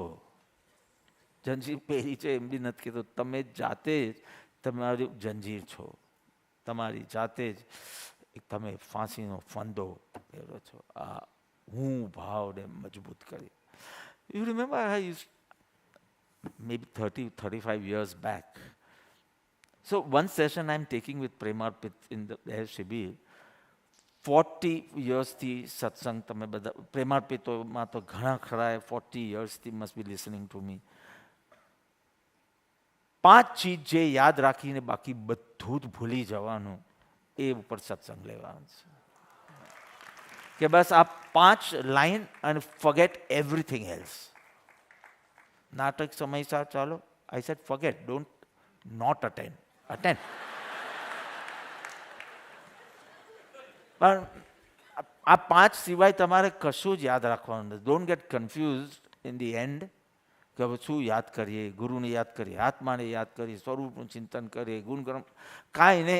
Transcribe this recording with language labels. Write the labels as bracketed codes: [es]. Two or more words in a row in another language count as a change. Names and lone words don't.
[gu] જંજીર પહેરી છે એમ બી નથી કહેતો, તમે જાતે જ તમારી જંજીર છો. તમારી જાતે જ તમે ફાંસીનો ફંદો પહેરો છો. આ હું ભાવને મજબૂત કરી. [en] you remember maybe 30-35 years back, So one session I'm taking with Premarpit in the Shibir, 40 yearsથી [gu] સત્સંગ તમે બધા પ્રેમાર્પિતોમાં તો ઘણા ખરા [en] 40 yearsથી must be listening to me. [gu] 5 ચીજ જે યાદ રાખીને બાકી બધું જ ભૂલી જવાનું એ ઉપર સત્સંગ લેવાનું છે કે બસ આ 5 લાઈન અને [en] forget everything else. [gu] નાટક સમયસર ચાલો. [en] I said forget, don't not attend. Attend. [gu] પણ આ 5 સિવાય તમારે કશું જ યાદ રાખવાનું નથી. [en] don't get confused in the end [gu] કે હવે શું યાદ કરીએ, ગુરુને યાદ કરીએ, આત્માને યાદ કરીએ, સ્વરૂપનું ચિંતન કરીએ, ગુણકર્મ કાંઈ નહીં.